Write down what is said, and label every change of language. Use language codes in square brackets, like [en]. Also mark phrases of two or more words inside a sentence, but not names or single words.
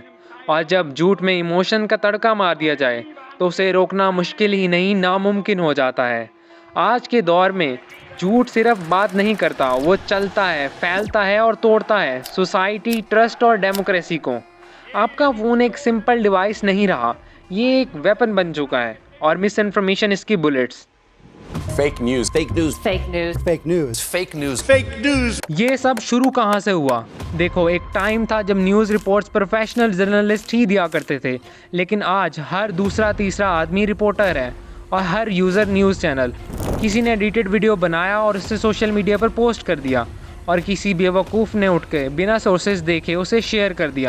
[hi] और जब झूठ में इमोशन का तड़का मार दिया जाए तो उसे रोकना मुश्किल ही नहीं नामुमकिन हो जाता है। आज के दौर में झूठ सिर्फ बात नहीं करता, वो चलता है, फैलता है और तोड़ता है सोसाइटी, ट्रस्ट और डेमोक्रेसी को। आपका फ़ोन एक [en] simple device [hi] नहीं रहा, ये एक वेपन बन चुका है और [en] mis information [hi] इसकी बुलेट्स। [en] Fake news. Fake news. Fake news. Fake news. Fake news. Fake news. [hi] ये सब शुरू कहाँ से हुआ? देखो, एक टाइम था जब [en] news reports professional journalist [hi] ही दिया करते थे, लेकिन आज हर दूसरा तीसरा आदमी रिपोर्टर है और हर यूज़र [en] news channel. [hi] किसी ने [en] edited video [hi] बनाया और उसे [en] social media [hi] पर पोस्ट कर दिया और किसी बेवकूफ़ ने उठ के बिना सोर्सेज देखे उसे शेयर कर दिया।